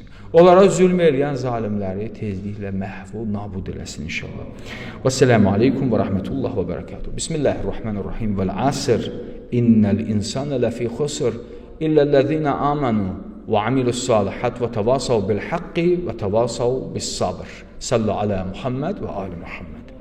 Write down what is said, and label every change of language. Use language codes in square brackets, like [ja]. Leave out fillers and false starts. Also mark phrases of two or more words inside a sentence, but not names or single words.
[az] Onlara zülm eləyən zalimləri tezliklə məhv və nabud eləsin inşallah. [ar] والسلام عليكم ورحمة الله وبركاته. بسم الله الرحمن الرحيم. والعصر. إن الإنسان لفي خسر إلا الذين آمنوا وعملوا الصالحات وتواصوا بالحق وتواصوا بالصبر. صلوا على محمد وآل محمد.